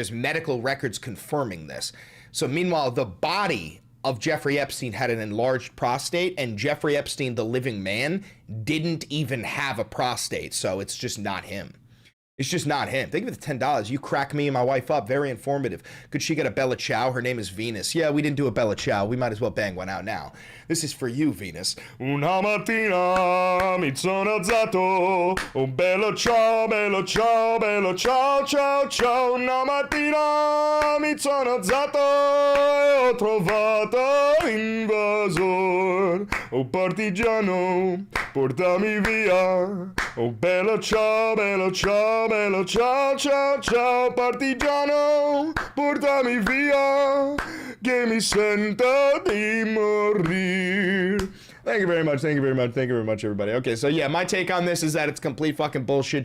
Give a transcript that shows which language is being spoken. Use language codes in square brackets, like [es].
[en] There's medical records confirming this. So meanwhile, the body of Jeffrey Epstein had an enlarged prostate, and Jeffrey Epstein, the living man, didn't even have a prostate. So it's just not him. It's just not him. Think of it, $10. You crack me and my wife up. Very informative. Could she get a Bella Ciao? Her name is Venus. Yeah, we didn't do a Bella Ciao. We might as well bang one out now. This is for you, Venus. [it] Una mattina mi sono alzato. Oh, bello ciao, bello ciao, bello ciao, ciao, ciao. Una mattina mi sono alzato e ho trovato l'invasor. Oh, partigiano, portami via. Oh, bello ciao, bello ciao. Bello ciao, ciao, ciao, partigiano, portami via, che mi sento di morir. [en] Thank you very much, thank you very much, thank you very much, everybody. Okay, so yeah, my take on this is that it's complete fucking bullshit.